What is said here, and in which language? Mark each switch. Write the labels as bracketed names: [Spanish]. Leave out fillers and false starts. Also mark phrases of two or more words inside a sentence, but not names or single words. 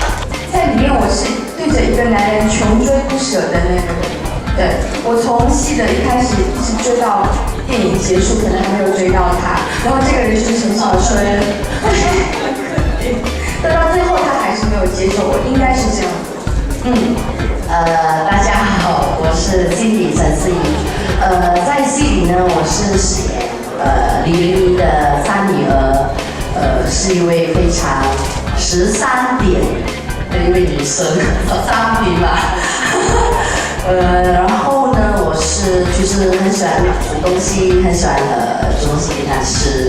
[Chinese] 在裡面我是對着一個男人窮追不捨的那個人，對，我從戲的一開始一直追到電影結束，可能還沒有追到他，然後這個人就是很少追，但到最後他還是沒有接受我，應該是這樣子。大家好，我是經理陳思怡。在戲裡呢，我是飾演李玲玲的三女兒，是一位非常13點的一位女生，13點嘛。然後呢，我是就是很喜歡煮東西，很喜歡煮東西給她吃。